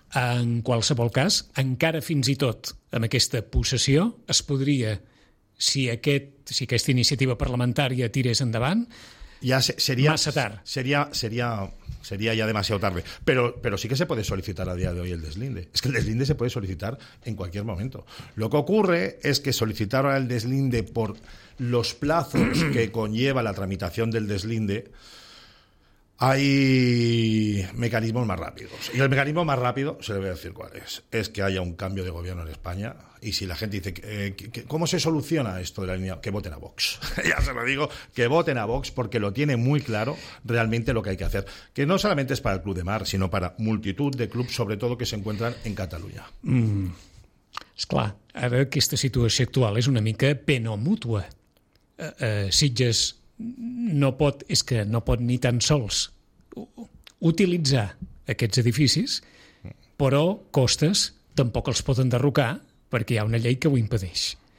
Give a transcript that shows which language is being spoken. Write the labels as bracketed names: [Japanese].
[Catalan] En qualsevol cas, encara fins i tot amb aquesta possessió, es podria, si aquesta iniciativa parlamentària tirés endavant, [Spanish] ya sería [Catalan] massa tard. [Spanish] Sería ya demasiado tarde. Pero sí que se puede solicitar a día de hoy el deslinde. Es que el deslinde se puede solicitar en cualquier momento. Lo que ocurre es que solicitar el deslinde por los plazos que conlleva la tramitación del deslinde, hay mecanismos más rápidos. Y el mecanismo más rápido, se le voy a decir cuál es. Es que haya un cambio de gobierno en España. Y si la gente dice, ¿cómo se soluciona esto de la línea? Que voten a Vox. Ya se lo digo, que voten a Vox porque lo tiene muy claro realmente lo que hay que hacer. Que no solamente es para el Club de Mar, sino para multitud de clubs, sobre todo que se encuentran en Cataluña. [Catalan] Esclar, ara aquesta situació actual és una mica peno mútua. Sitges no pot ni tan sols utilitzar aquests edificis, però Costes tampoc els pot enderrocar perquè hi ha una llei que ho impedeix.